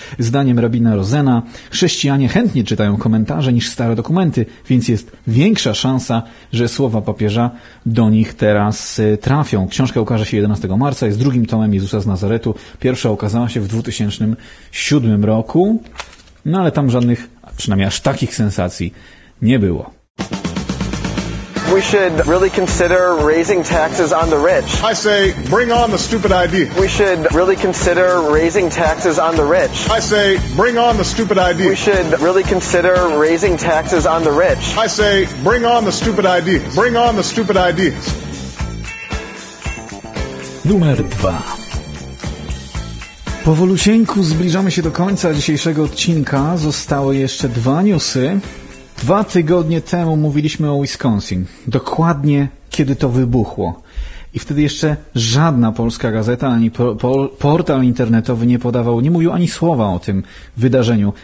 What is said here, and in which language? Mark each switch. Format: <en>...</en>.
<pl>Zdaniem rabina Rosena, chrześcijanie chętnie czytają komentarze niż stare dokumenty, więc jest większa szansa, że słowa papieża do nich teraz trafią. Książka ukaże się 11 marca, jest drugim tomem Jezusa z Nazaretu. Pierwsza ukazała się w 2007 roku, no ale tam żadnych, przynajmniej aż takich sensacji nie było.</pl> <en>We should really consider raising taxes on the rich. I say, bring on the stupid idea. We should really consider raising taxes on the rich. I say, bring on the stupid idea. We should really consider raising taxes on the rich. I say, bring on the stupid idea. Bring on the stupid idea.</en> <pl>Numer 2. Powolusieńku zbliżamy się do końca dzisiejszego odcinka. Zostały jeszcze 2 newsy. 2 tygodnie temu mówiliśmy o Wisconsin, dokładnie kiedy to wybuchło. I wtedy jeszcze żadna polska gazeta ani portal internetowy nie podawał, nie mówił ani słowa o tym wydarzeniu.</pl>